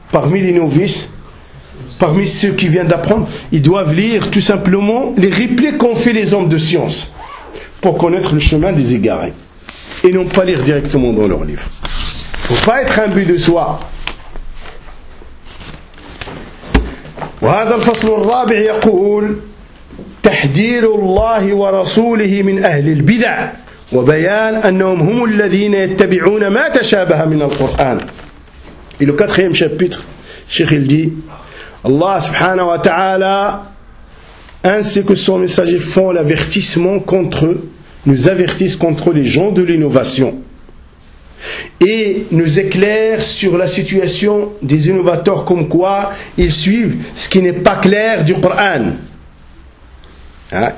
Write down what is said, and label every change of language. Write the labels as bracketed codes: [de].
[fr] Parmi les novices, parmi ceux qui viennent d'apprendre, ils doivent lire tout simplement les répliques qu'ont fait les hommes de science pour connaître le chemin des égarés et non pas lire directement dans leurs livres. Il ne faut pas être imbu de soi. [ar] وهذا الفصل الرابع يقول تحذير الله ورسوله من أهل البدع وبيان أنهم هم الذين يتبعون ما تشابه من القرآن. [fr] Et le quatrième chapitre, Cheikh il dit Allah subhanahu wa ta'ala ainsi que son messager font l'avertissement contre eux, nous avertissent contre les gens de l'innovation et nous éclairent sur la situation des innovateurs comme quoi ils suivent ce qui n'est pas clair du Coran. Hein?